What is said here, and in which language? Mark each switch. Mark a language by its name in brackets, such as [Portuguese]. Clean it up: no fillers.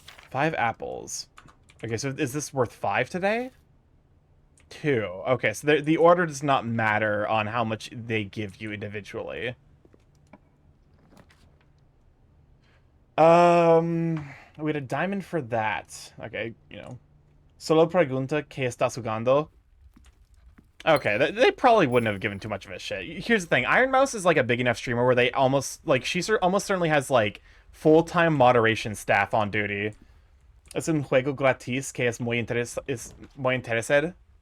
[English] 5 apples. Okay, so is this worth 5 today? 2. Okay, so the order does not matter on how much they give you individually. We had a diamond for that. Okay, you know. [Spanish] Solo pregunta que está jugando. [English] Okay, they probably wouldn't have given too much of a shit. Here's the thing. Iron Mouse is like a big enough streamer where they almost, like, almost certainly has, like, full-time moderation staff on duty. [Spanish] Es un juego gratis que es muy interesante.